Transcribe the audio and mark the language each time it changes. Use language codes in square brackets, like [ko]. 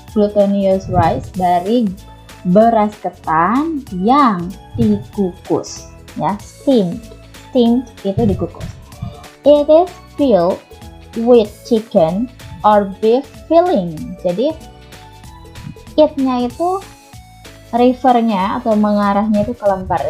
[id] Glutinous rice dari beras ketan yang dikukus, ya, steamed itu dikukus. [en] It is filled with chicken or beef filling. [id] Jadi it-nya itu refernya atau mengarahnya itu ke lemper.